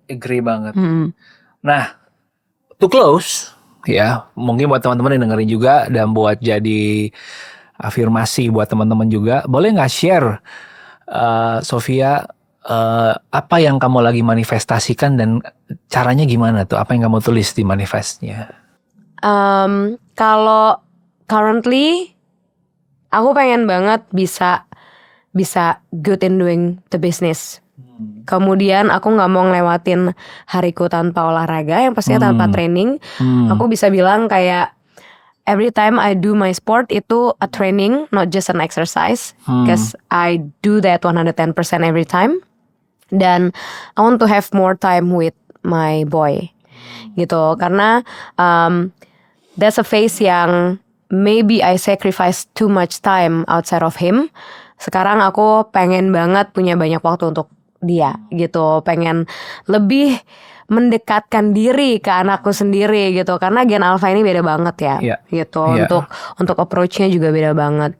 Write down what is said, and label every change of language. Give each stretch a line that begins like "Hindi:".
Indonesian: Agree banget. Nah,
English: to close,
Indonesian: ya mungkin buat teman-teman yang dengerin juga dan buat jadi afirmasi buat teman-teman juga, boleh nggak share, Sofia, apa yang kamu lagi manifestasikan dan caranya gimana tuh? Apa yang kamu tulis di manifestnya? Kalau
English: currently
Indonesian: aku pengen banget bisa
English: good in doing the business.
Indonesian: Kemudian aku nggak mau ngelewatin hariku tanpa olahraga, yang pastinya tanpa training. Aku bisa bilang kayak
English: every time I do my sport
Indonesian: itu
English: a training, not just an exercise, because I do that 110% every time.
Indonesian: Dan
English: I want to have more time with my boy, gitu.
Indonesian: Karena
English: that's a phase
Indonesian: yang
English: maybe I sacrifice too much time outside of him.
Indonesian: Sekarang aku pengen banget punya banyak waktu untuk dia, gitu. Pengen lebih mendekatkan diri ke anakku sendiri gitu, karena gen alpha ini beda banget ya, gitu. Untuk approach-nya juga beda banget.